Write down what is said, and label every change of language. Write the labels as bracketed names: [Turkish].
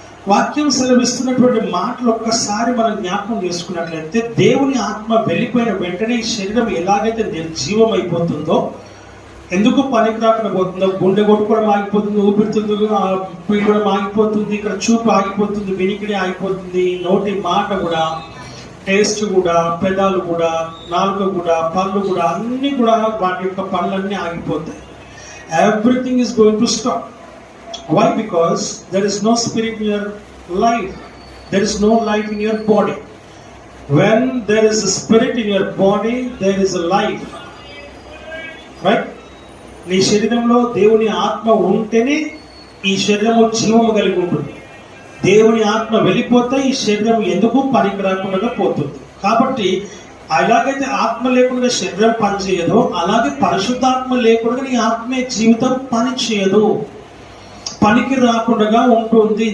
[Telugu] వాక్యం సెలవిస్తున్నటువంటి మాటలు ఒక్కసారి మనం జ్ఞాపకం చేసుకున్నట్లయితే, దేవుని ఆత్మ వెళ్ళిపోయిన వెంటనే ఈ శరీరం ఎలాగైతే నిర్జీవం అయిపోతుందో, ఎందుకు పనికి రాకుండా పోతుందో, గుండె కొట్టుకోవడం ఆగిపోతుంది, ఊపిరితిత్తులు పీడడం ఆగిపోతుంది, ఇక్కడ చూపు ఆగిపోతుంది, వినికిడి ఆగిపోతుంది, నోటి మాట కూడా, టేస్ట్ కూడా, పెదాలు కూడా, నాలుక కూడా, పళ్ళు కూడా, అన్ని కూడా వాటి యొక్క పనులన్నీ ఆగిపోతాయి. [English] Everything is going to stop. Why? Because there is no spirit in your life. There is no life in your body. When there is a spirit in your body, there is a life. Right? [Telugu] నీ శరీరంలో దేవుని ఆత్మ ఉంటేనే ఈ శరీరము జీవము కలిగి ఉంటుంది. దేవుని ఆత్మ వెళ్ళిపోతే ఈ శరీరం ఎందుకు పనికి రాకుండా పోతుంది. కాబట్టి అలాగైతే ఆత్మ లేకుండా శరీరం పనిచేయదు, అలాగే పరిశుద్ధాత్మ లేకుండా నీ ఆత్మీయ జీవితం పని చేయదు, పనికి రాకుండా ఉంటుంది.